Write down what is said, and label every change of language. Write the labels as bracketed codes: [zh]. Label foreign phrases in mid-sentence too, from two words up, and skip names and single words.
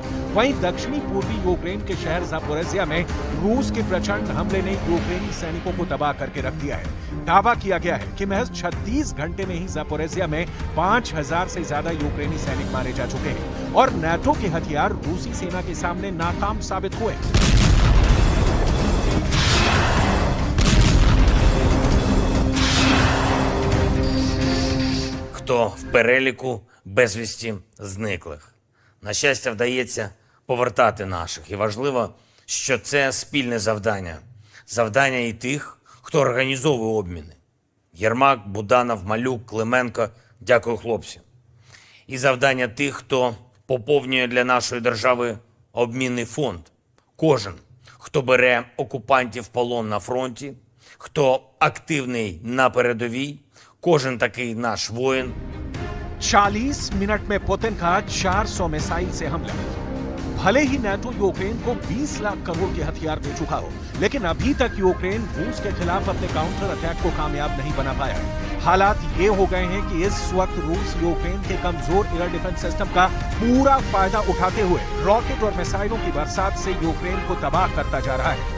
[hi] वहीं दक्षिणी पूर्वी यूक्रेन के शहर ज़ापोरिज़िया में रूस के प्रचंड हमले ने यूक्रेनी सैनिकों को तबाह करके रख दिया है। दावा किया गया है कि महज 36 घंटे में ही ज़ापोरिज़िया में 5,000 से ज्यादा यूक्रेनी सैनिक मारे जा चुके हैं और नाटो के हथियार रूसी सेना के सामने नाकाम साबित हुए। [uk] Хто в переліку безвісті зниклих. На щастя, вдається повертати наших. І важливо, що це спільне завдання. Завдання і тих, хто організовує обміни. Єрмак, Буданов, Малюк, Клименко – дякую, хлопці. І завдання тих, хто поповнює для нашої держави обмінний фонд. Кожен, хто бере окупантів в полон на фронті, хто активний на передовій, кожен такий наш воїн. [hi] 40 मिनट में पुतिन का 400 मिसाइल से हमला। भले ही नाटो यूक्रेन को 20 लाख करोड़ के हथियार दे चुका हो, लेकिन अभी तक यूक्रेन रूस के खिलाफ अपने [en] counter attack [hi] को कामयाब नहीं बना पाया। हालात ये हो गए हैं कि इस वक्त रूस यूक्रेन के कमजोर [en] air defense system [hi] का पूरा फायदा उठाते हुए रॉकेट और मिसाइलों की बरसात से यूक्रेन को तबाह करता जा रहा है।